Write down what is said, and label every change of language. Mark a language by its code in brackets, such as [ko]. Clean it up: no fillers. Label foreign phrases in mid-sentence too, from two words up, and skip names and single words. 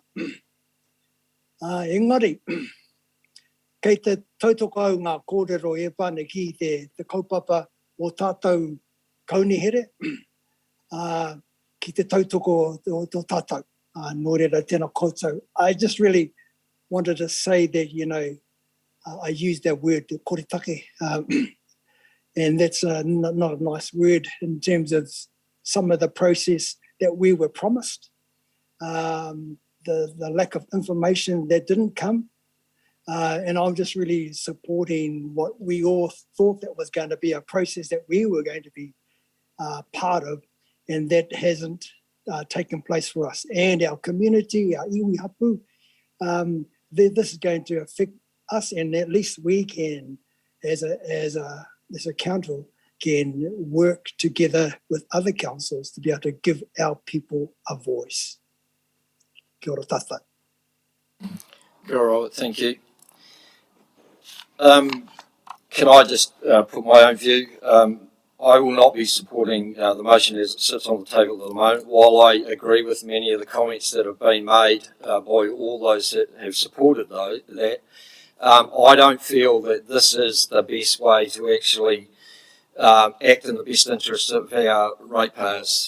[mi] Engari, kei te tautoko au ngā kōrero e pane ki te kaupapa o tātou kaunihere, ki te tautoko o tātou. Nō reira tēnā koutou. [en] I just really wanted to say that, I used that word, koretake, and that's not a nice word in terms of some of the process that we were promised, the lack of information that didn't come, and I'm just really supporting what we all thought that was going to be a process that we were going to be part of, and that hasn't taken place for us. And our community, our [mi] iwi hapu, [en] this is going to affect us, and at least we can, as a council, can work together with other councils to be able to give our people a voice. [mi] Kia ora tātou. Kia ora, [en] thank you. Can I just put my own view? I will not be supporting the motion as it sits on the table at the moment. While I agree with many of the comments that have been made by all those that have supported that, I don't feel that this is the best way to actually act in the best interests of our ratepayers.